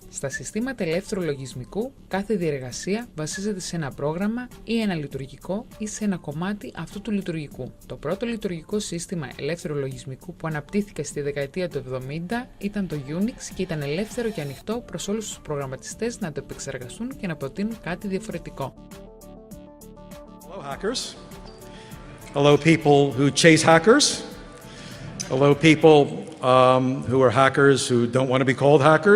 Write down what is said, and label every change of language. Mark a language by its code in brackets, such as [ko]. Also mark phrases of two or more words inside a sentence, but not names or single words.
[el] Στα συστήματα ελεύθερου λογισμικού, κάθε διεργασία βασίζεται σε ένα πρόγραμμα ή ένα λειτουργικό ή σε ένα κομμάτι αυτού του λειτουργικού. Το πρώτο λειτουργικό σύστημα ελεύθερου λογισμικού που αναπτύχθηκε στη δεκαετία του 70 ήταν το Unix και ήταν ελεύθερο και ανοιχτό προς όλους τους προγραμματιστές να το επεξεργαστούν και να προτείνουν κάτι διαφορετικό. [en] Hello, hackers. Hello, people who chase hackers. Hello, people who are hackers who don't want to be called hackers.